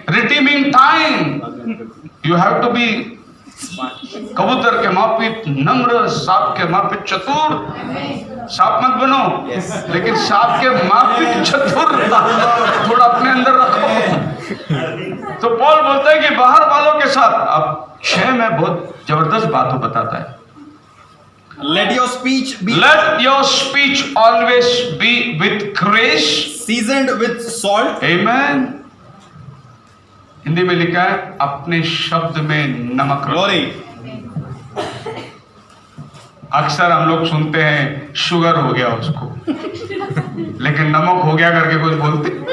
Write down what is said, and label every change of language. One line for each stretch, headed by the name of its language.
English: redeeming time, you have to be
Hindi: कबूतर के मापित नम्र, सांप के मापित चतुर। सांप मत बनो,
English: Yes.
Hindi: लेकिन सांप के मापित चतुर थोड़ा अपने अंदर रखो। तो पॉल बोलता है कि बाहर वालों के साथ, अब 6 में बहुत जबरदस्त बात बताता है।
English: Let your speech be Let your speech always be with grace, seasoned with salt. Amen.
Hindi: Hindi में लिखा है अपने शब्द में नमक रखो।
English: Glory.
Hindi: अक्सर हम लोग सुनते हैं शुगर हो गया उसको, लेकिन नमक हो गया करके कुछ बोलते।